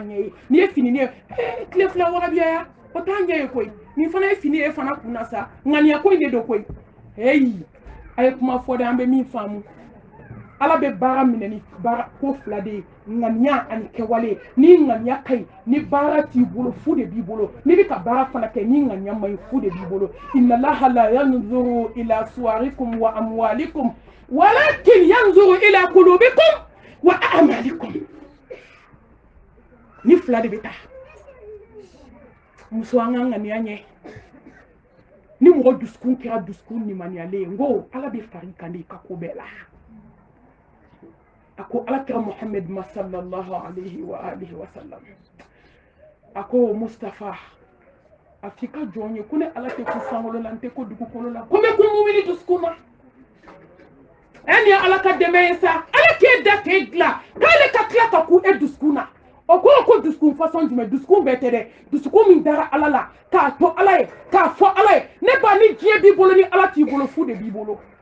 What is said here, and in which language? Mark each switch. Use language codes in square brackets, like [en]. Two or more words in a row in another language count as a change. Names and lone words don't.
[bm] ɲɛ ye n'i ye fini ye tile fila warabiya ya o t'a ɲɛ ye koyi nin fana ye fini ye fana kun na sa ŋaniya ko in de don koyi a ye kuma fɔ dɛ an bɛ min faamu ala bɛ baara minɛ ni baara ko fila de ye ŋaniya ani kɛwale ni ŋaniya ka ɲi ni baara t'i bolo fu de b'i bolo n'i bɛ ka baara fana kɛ ni ŋaniya ma ɲi fu de b'i bolo [ar] إن الله لا ينظر إلى صوركم وأموالكم ولكن ينظر إلى قلوبكم وأعمالكم [bm] ni fila de bɛ taa muso an ka ŋaniya ɲɛ ni mɔgɔ dusukun kɛra dusukun limaniyalen ye n ko ala bɛ fari kan de i ka ko bɛɛ la a ko alakira Muhammad [ar] صلى الله عليه وآله وسلم [bm] a ko Mustafa a f'i ka jɔn ye ko ne ala tɛ ko sankolo la n tɛ ko dugukolo la ko n bɛ ko mumini dusukun na nin ye ala ka dɛmɛ ye sa ala k'e da k'e dilan k'ale ka tila ka ku e dusukun na o ko dusukun fasɔn jumɛn dusukun bɛɛ tɛ dɛ dusukun min dara ala la k'a to ala ye k'a fɔ ala ye ne ba ni diɲɛ b'i bolo ni ala t'i bolo fu de b'i bolo